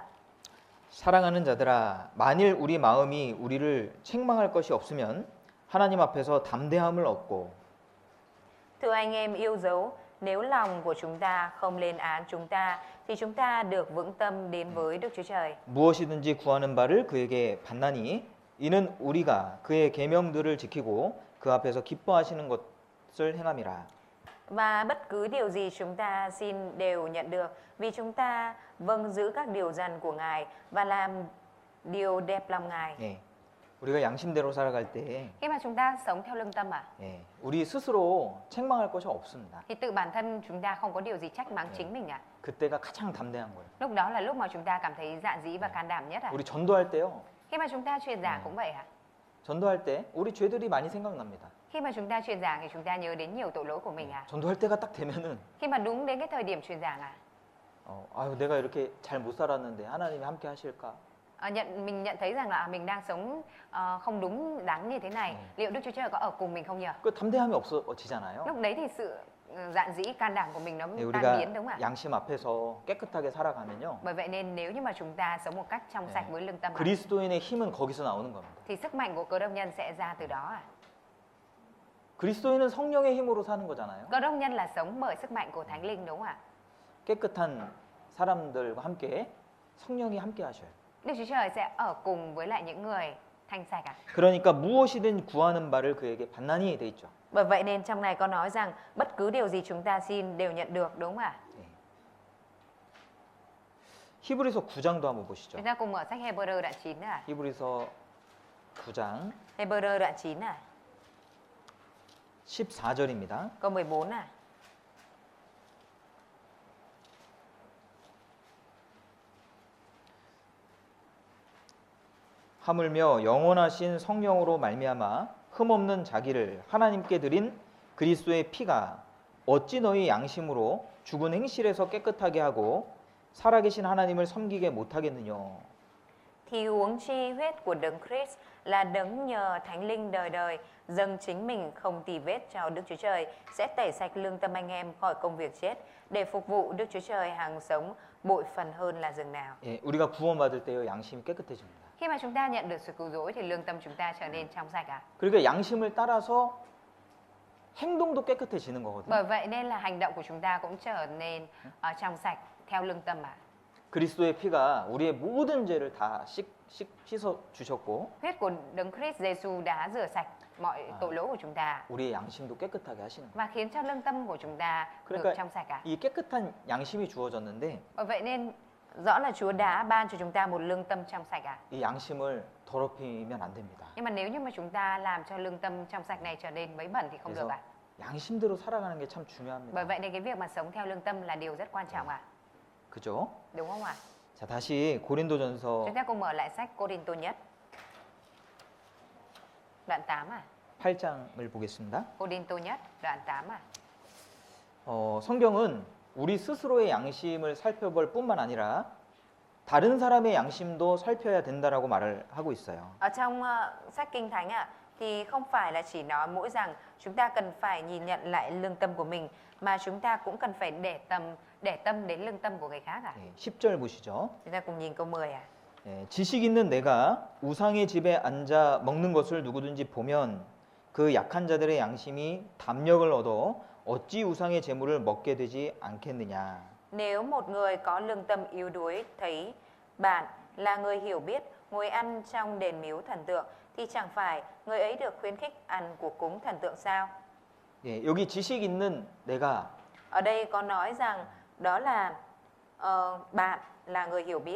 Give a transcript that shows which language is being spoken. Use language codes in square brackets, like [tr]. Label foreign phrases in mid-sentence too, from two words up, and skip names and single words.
[ko] 사랑하는 자들아, 만일 우리 마음이 우리를 책망할 것이 없으면 하나님 앞에서 담대함을 얻고 [vi] Thưa anh em yêu dấu, nếu lòng của chúng ta không lên án chúng ta thì chúng ta được vững tâm đến với Đức Chúa Trời. [ko] 무엇이든지 구하는 바를 그에게 받나니 이는 우리가 그의 계명들을 지키고 그 앞에서 기뻐하시는 것을 행함이라. [vi] Và bất cứ điều gì chúng ta xin đều nhận được vì chúng ta vâng giữ các điều răn của Ngài và làm điều đẹp lòng Ngài. [ko] 예. 우리가 양심대로 살아갈 때 [vi] Khi mà chúng ta sống theo lương tâm [ko] 예, 우리 스스로 책망할 것이 없습니다. [vi] thì tự bản thân chúng ta không có điều gì trách mắng chính mình [ko] 그때가 가장 담대한 거예요. [vi] Lúc đó là lúc mà chúng ta cảm thấy dạn dĩ và can đảm nhất [ko] 우리 전도할 때요. [vi] Khi mà chúng ta truyền giảng cũng vậy [ko] 전도할 때 우리 죄들이 많이 생각납니다. [vi] Khi mà chúng ta truyền giảng thì chúng ta nhớ đến nhiều tội lỗi của mình [ko] 전도할 때가 딱 되면은 [vi] Khi mà đúng đến cái thời điểm truyền giảng [ko] 아유 내가 이렇게 잘 못 살았는데 하나님이 함께 하실까? [vi] mình nhận thấy rằng là mình đang sống không đúng đắn như thế này. Liệu Đức Chúa Trời có ở cùng mình không nhỉ? [ko] 그 담대함이 없어지잖아요. [vi] Lúc đấy thì sự dạn dĩ can đảm của mình nó [ko] 네, [vi] tan [ko] 우리가 [vi] biến đúng không ạ? [ko] 양심 앞에서 깨끗하게 살아가면요. [vi] Bởi vậy nên nếu như mà chúng ta sống một cách trong sạch với lương tâm [ko] 그리스도인의 힘은 거기서 나오는 겁니다. [vi] thì sức mạnh của cơ đốc nhân sẽ ra từ đó [ko] 그리스도인은 성령의 힘으로 사는 거잖아요. [vi] Cơ đốc nhân là sống bởi sức mạnh của Thánh Linh đúng không ạ? [ko] 깨끗한 사람들과 함께 성령이 함께 하셔요. [vi] Đức Chúa Trời sẽ ở cùng với lại những người thanh sạch [ko] 그러니까 무엇이든 구하는 바를 그에게 받나니 돼 있죠. [vi] Bởi vậy nên trong này có nói rằng bất cứ điều gì chúng ta xin đều nhận được đúng không ạ? [ko] 히브리서 9장도 한번 보시죠. [vi] Chúng ta cùng mở sách Hebrew đoạn 9 [ko] 히브리서 9장 [vi] Hebrew đoạn 9 [ko] 14절입니다. [vi] câu 14 [ko] 하물며 영원하신 성령으로 말미암아 흠없는 자기를 하나님께 드린 그리스도의 피가 어찌 너희 양심으로 죽은 행실에서 깨끗하게 하고 살아계신 하나님을 섬기게 못하겠느냐. [vi] Thì huống chi huyết của Đấng Christ là đấng nhờ Thánh Linh đời đời dâng chính mình không tì vết cho Đức Chúa Trời sẽ tẩy sạch lương tâm anh em khỏi công việc chết để phục vụ Đức Chúa Trời hàng sống bội phần hơn là dường nào. [ko] 예, 우리가 구원받을 때요 양심이 깨끗해집니다. [vi] Khi mà chúng ta nhận được sự cứu rỗi thì lương tâm chúng ta trở nên trong sạch [ko] 그러니까 양심을 따라서 행동도 깨끗해지는 거거든요. [vi] Bởi vậy nên là hành động của chúng ta cũng trở nên trong sạch theo lương tâm [ko] 그리스도의 피가 우리의 모든 죄를 다 씻어 주셨고 [vi] Huyết của Đấng Christ Giêsu đã rửa sạch mọi tội lỗi của chúng ta [ko] 우리의 양심도 깨끗하게 하시는 거예요. [vi] và khiến cho lương tâm của chúng ta được [ko] 그러니까 [vi] trong sạch [ko] 이 깨끗한 양심이 주어졌는데 [vi] Bởi vậy nên rõ là Chúa đã ban cho chúng ta một lương tâm trong sạch [ko] 이 양심을 더럽히면 안 됩니다. [vi] Nhưng mà nếu như mà chúng ta làm cho lương tâm trong sạch này trở nên mấy bẩn thì không được [ko] 그래서 양심대로 살아가는 게 참 중요합니다. [vi] Bởi vậy nên cái việc mà sống theo lương tâm là điều rất quan trọng [ko] 그죠? [vi] Đúng không ạ? [ko] 자, 다시 고린도전서 [vi] Chúng ta cùng mở lại sách Cô-rinh-tô nhất đoạn 8 [ko] 8장을 보겠습니다. [vi] Cô-rinh-tô nhất đoạn 8 [ko] 성경은 우리 스스로의 양심을 살펴볼 뿐만 아니라 다른 사람의 양심도 살펴야 된다라고 말을 하고 있어요. [vi] Ở trong sách Kinh Thánh thì không phải là chỉ nói mỗi rằng chúng ta cần phải nhìn nhận lại lương tâm của mình mà chúng ta cũng cần phải để tâm đến lương tâm của người khác [ko] 네, 10절 보시죠. [vi] Chúng ta cùng nhìn câu 10 [ko] 네, 지식 있는 내가 우상의 집에 앉아 먹는 것을 누구든지 보면 그 약한 자들의 양심이 담력을 얻어 어찌 우상의 재물을 먹게 되지 않겠느냐. [vi] Nếu một người có lương tâm yếu đuối thấy bạn là người hiểu biết ngồi ăn trong đền miếu thần tượng thì chẳng phải người ấy được khuyến khích ăn của cúng thần tượng sao? [ko] 예, 여기 지식 있는 내가 [vi] Ở đây có nói rằng đó là bạn là người hiểu biết.